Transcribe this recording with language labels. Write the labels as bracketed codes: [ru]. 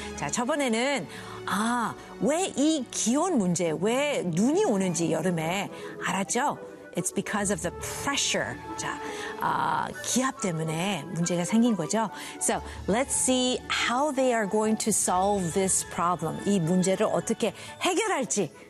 [ko] 자, 저번에는 아, 왜 이 기온 문제, 왜 눈이 오는지 여름에 알았죠? [en] It's because of the pressure. [ko] 자, 기압 때문에 문제가 생긴 거죠. [en] So let's see how they are going to solve this problem. [ko] 이 문제를 어떻게 해결할지.